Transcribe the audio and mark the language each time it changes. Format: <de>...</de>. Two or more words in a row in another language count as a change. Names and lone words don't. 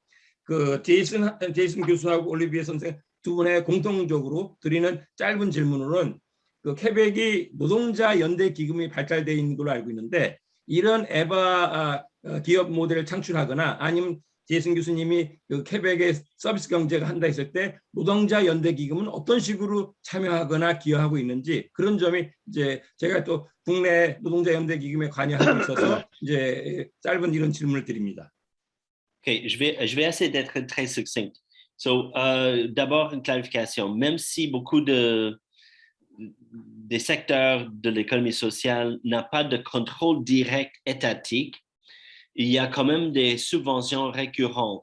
<ko>그 제이슨 교수하고 올리비에 선생 두 분의 공통적으로 드리는 짧은 질문으로는 그 퀘벡이 노동자 연대 기금이 발달되어 있는 걸로 알고 있는데 이런 에바 기업 모델을 창출하거나 아니면 제이슨 교수님이 그 퀘벡의 서비스 경제가 한다 했을 때 노동자 연대 기금은 어떤 식으로 참여하거나 기여하고 있는지 그런 점이 이제 제가 또 국내 노동자 연대 기금에 관여하고 있어서 이제 짧은 이런 질문을 드립니다.</ko> <fr>OK, je vais essayer d'être très succinct. So, d'abord, une clarification. Même si beaucoup des secteurs de l'économie sociale n'ont pas de contrôle direct étatique, il y a quand même des subventions récurrentes.</fr>